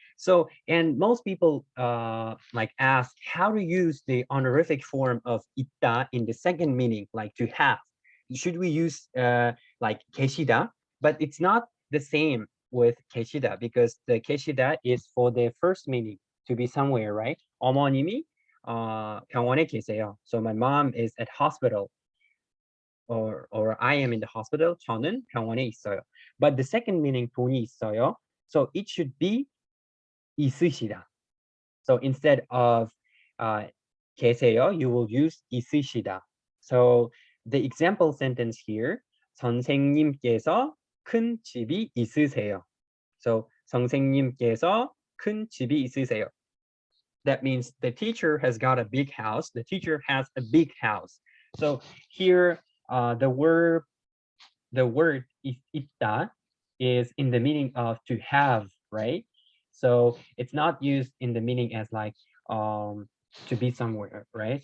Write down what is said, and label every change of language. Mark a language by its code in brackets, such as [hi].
[en] So, and most people like ask how to use the honorific form of 있다 in the second meaning, like to have. Should we use like 계시다? But it's not the same with 계시다 because the 계시다 is for the first meaning, to be somewhere, right? [ko] 어머님이 병원에 계세요. [en] So my mom is at hospital, or I am in the hospital. [ko] 저는 병원에 있어요. [en] But the second meaning [ko] 돈이 있어요. [en] So it should be 있으시다. So instead of 계세요, you will use 있으시다. So the example sentence here, [ko] 선생님께서 큰 집이 있으세요. So 선생님께서 큰 집이 있으세요. [en] That means the teacher has got a big house. The teacher has a big house. So here, the word 있다 is in the meaning of to have, right? So it's not used in the meaning as like to be somewhere, right?